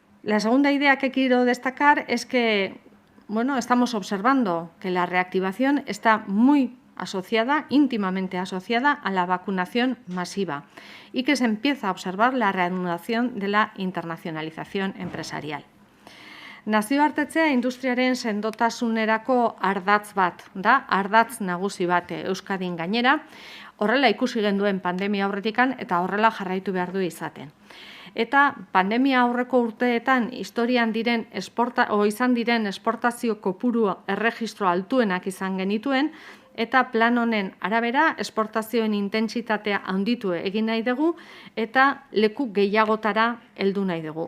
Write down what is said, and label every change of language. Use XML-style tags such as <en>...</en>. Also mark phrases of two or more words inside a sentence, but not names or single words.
<es>La segunda idea que quiero destacar es que, bueno, estamos observando que la reactivación está muy asociada, íntimamente asociada a la vacunación masiva y que se empieza a observar la reanudación de la internacionalización empresarial.</es> <eu>Nazioartetzea industriaren sendotasunerako ardatz bat da, ardatz nagusi bat Euskadin gainera, horrela ikusi genduen pandemia aurretikan eta horrela jarraitu behar du izaten. Eta pandemia aurreko urteetan historian diren izan diren esportazio kopuru erregistro altuenak izan genituen, eta plan honen arabera esportazioen intentsitatea handitu egin nahi dugu eta leku gehiagotara heldu nahi dugu.</eu>